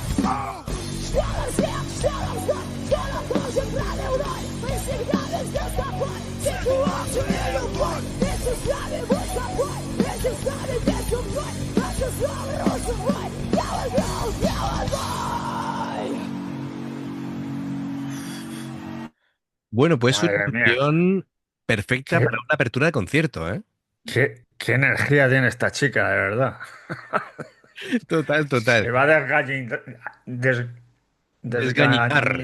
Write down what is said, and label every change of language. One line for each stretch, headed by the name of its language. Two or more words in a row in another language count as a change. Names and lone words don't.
Russian: Что нам снять, что нам знать, что нам дождик проливной. Мы всегда везде с тобой, ситуации любой. Вместе с нами будь собой, вместе с нами песню пой. Баксы снова рвутся в бой. Делай, гоу, делай, бой!
Spanish: Bueno, pues una Madre mía. canción perfecta Qué, para una apertura de concierto, ¿eh? qué energía tiene esta chica, de verdad. Total, Se total. va a Desgañitar.